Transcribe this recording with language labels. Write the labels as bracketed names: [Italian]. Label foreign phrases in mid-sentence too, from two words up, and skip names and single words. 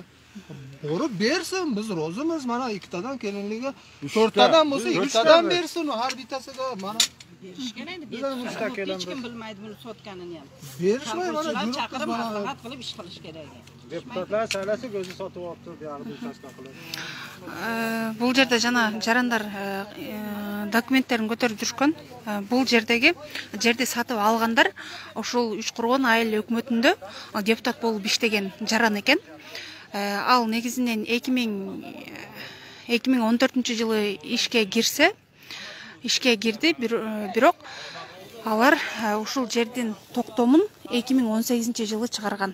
[Uzbek] Borib bersin, biz rozimiz. Mana 2 tadan kelinligiga 4 tadan bo'lsa 2 tadan bersin har bittasiga. Mana hech kim bilmaydi buni sotganini ham. berishmay mana chaqirib maslahat qilib ish qilish kerak. Deputatlar saylasa o'zi sotib olibdi, bu yerda uchastka qilib. [Kyrgyz] Бул жерде жана жарандар документтерин көтөрүп жүргөн. Бул жерди сатып алгандар ошол Учкургон айыл өкмөтүндө депутат болуп иштеген жаран экен. Ал негизинен 2014-жылы ишке кирди, бирок алар ушул жердин токтомун 2018-жылы чыгарган.